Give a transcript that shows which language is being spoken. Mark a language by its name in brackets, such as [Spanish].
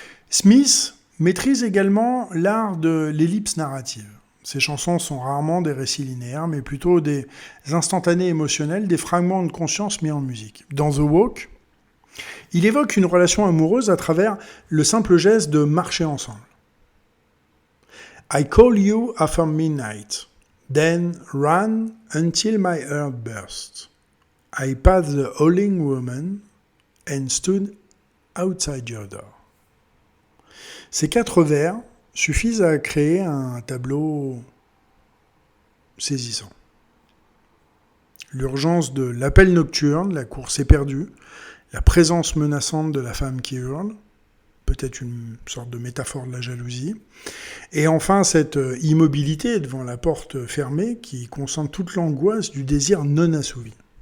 [French] Smith maîtrise également l'art de l'ellipse narrative. Ces chansons sont rarement des récits linéaires, mais plutôt des instantanés émotionnels, des fragments de conscience mis en musique. Dans The Walk, il évoque une relation amoureuse à travers le simple geste de marcher ensemble. [English] I call you after midnight, then ran until my heart burst. I passed the howling woman and stood outside your door. [French] Ces 4 vers suffisent à créer un tableau saisissant. L'urgence de l'appel nocturne, la course éperdue, la présence menaçante de la femme qui hurle, peut-être une sorte de métaphore de la jalousie, et enfin cette immobilité devant la porte fermée qui concentre toute l'angoisse du désir non assouvi.